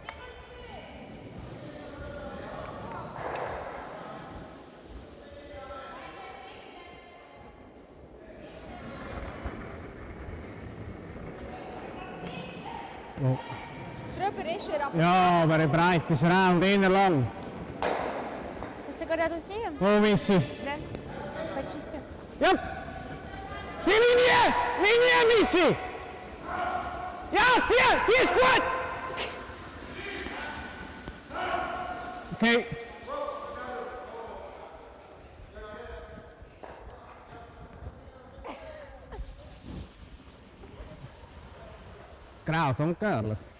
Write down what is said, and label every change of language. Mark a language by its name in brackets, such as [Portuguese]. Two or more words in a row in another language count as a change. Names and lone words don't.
[German] Oh. Drüber ist er, aber Ja, aber breit ist er und eher lang. [Russian] Если когда-то снимем, [German] Wo bist du? [Russian] да, почистим. [German] Ja! Zieh Linie! Linie, Michi! Ja, zieh! Ist gut! Okay. Graus und Görlet.